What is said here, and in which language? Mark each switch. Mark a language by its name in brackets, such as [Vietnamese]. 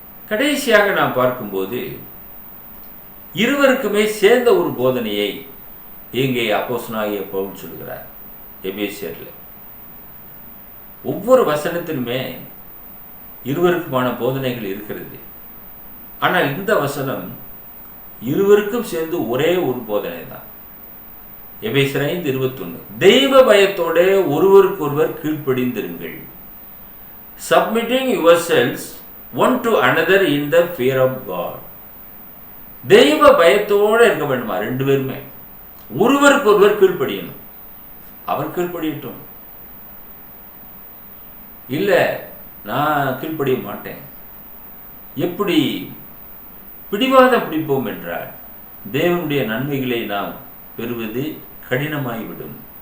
[Tamil] கடைசியாக நாம் பார்க்கும்போது இருவருக்குமே சேர்ந்த ஒரு போதனையை இங்கே அப்போஸ்தலனாகிய பவுல் சொல்கிறார். எபேசியர்ல ஒவ்வொரு வசனத்திலுமே இருவருக்குமான போதனைகள் இருக்கிறது. ஆனால் இந்த வசனம் இருவருக்கும் சேர்ந்து ஒரே ஒரு போதனை தான். எபேசியர் 5:21, தெய்வ பயத்தோட ஒருவருக்கொருவர் கீழ்ப்படிந்திருங்கள், [English] submitting yourselves one to another in the fear of God. [Tamil] தெய்வ பயத்தோடு இருக்க வேண்டுமா? 2 பேருமே ஒருவருக்கு ஒருவர் கீழ்ப்படியணும். அவர் கீழ்ப்படியட்டும், இல்ல நான் கீழ்ப்படிய மாட்டேன், எப்படி பிடிவாதம் பிடிப்போம் என்றால் தேவனுடைய நன்மைகளை நாம் பெறுவது கடினமாகிவிடும்.